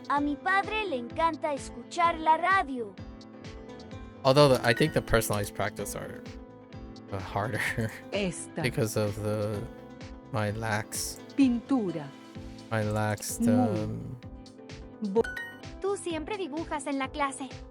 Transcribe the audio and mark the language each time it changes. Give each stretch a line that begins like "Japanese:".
Spanish: A mi padre le encanta escuchar la radio.
English: Although I think the personalized practice are harder because of my lax
Spanish: Pintura.
English: My lax
Spanish: Tú siempre dibujas en la clase.